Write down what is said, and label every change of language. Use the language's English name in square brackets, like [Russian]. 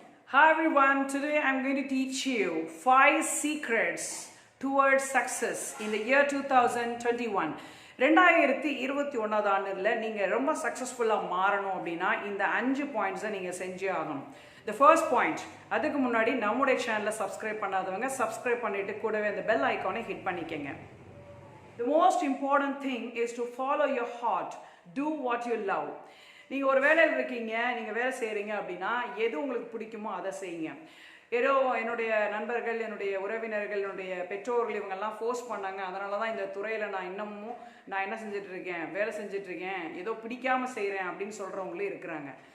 [English] Hi everyone, today I'm going to teach you 5 secrets towards success in the year 2021. [Tamil] 2021 ஆண்டுல நீங்க ரொம்ப சக்சஸ்ஃபுல்லா மாறணும் அப்படினா இந்த 5 பாயிண்ட்ஸை நீங்க செஞ்சே ஆகணும். The first point, அதுக்கு முன்னாடி நம்முடைய சேனலை சப்ஸ்கிரைப் பண்ணாதவங்க சப்ஸ்கிரைப் பண்ணிட்டு கூடவே அந்த பெல் ஐகானை ஹிட் பண்ணிக்கங்க. [English] The most important thing is to follow your heart. Do what you love. [Tamil] நீங்கள் ஒரு வேலையில் இருக்கீங்க, நீங்கள் வேலை செய்கிறீங்க அப்படின்னா எது உங்களுக்கு பிடிக்குமோ அதை செய்யுங்க. ஏதோ என்னுடைய நண்பர்கள், என்னுடைய உறவினர்கள், என்னுடைய பெற்றோர்கள் இவங்கெல்லாம் ஃபோர்ஸ் பண்ணாங்க, அதனால தான் இந்த துறையில் நான் இன்னமும் என்ன செஞ்சிட்ருக்கேன், வேலை செஞ்சிட்ருக்கேன், ஏதோ பிடிக்காமல் செய்கிறேன் அப்படின்னு சொல்கிறவங்களும் இருக்கிறாங்க.